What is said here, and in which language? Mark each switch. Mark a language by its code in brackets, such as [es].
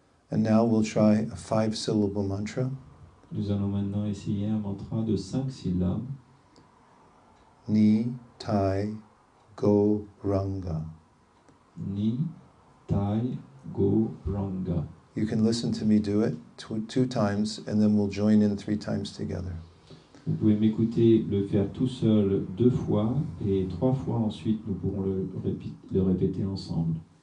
[en] And now we'll try a 5-syllable mantra. [fr] Nous allons maintenant essayer un mantra de 5 syllabes. Ni, Tai, Go, Ranga. Ni, Tai, Go, Ranga. [en] You can listen to me do it 2 times, and then we'll join in 3 times together. [fr] Vous pouvez m'écouter le faire tout seul 2 fois, et 3 fois ensuite nous pourrons le répéter ensemble.